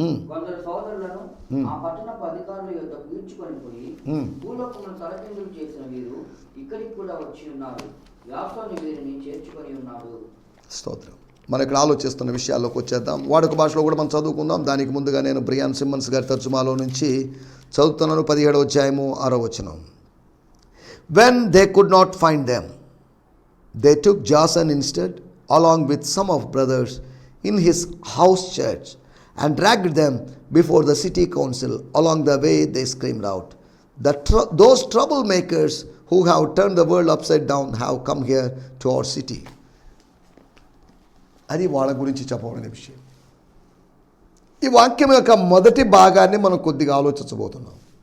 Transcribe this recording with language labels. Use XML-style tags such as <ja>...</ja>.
<te>కొందరు సోదరులను ఆ పట్టణపు అధికారుల యొద్దకు ఈడ్చుకొని పోయి, భూలోకమును తలకిందులు చేసిన వీరు ఇక్కడికి కూడా వచ్చి ఉన్నారు, యాసోను వీరిని చేర్చుకొని ఉన్నాడు. స్తోత్రం. మనం ఇక్కడ ఆలోచిస్తున్న విషయాల్లోకి వచ్చేద్దాం. వాడుక భాషలో కూడా మనం చదువుకుందాం. దానికి ముందుగా నేను బ్రియాన్ సిమ్మన్స్ గారి తర్జుమాలో నుంచి చదువుతున్నాను. 17వ అధ్యాయము 6వ వచనం.</te> <en>When they could not find them, they took Jason instead, along with some of brothers in his house church, and dragged them before the city council. Along the way they screamed out, those troublemakers who have turned the world upside down have come here to our city.</en> <te>అది వాళ్ళ గురించి చెప్పబడిన విషయం. ఈ వాక్యం యొక్క మొదటి భాగాన్ని మనం కొద్దిగా ఆలోచించబోతున్నాం.</te>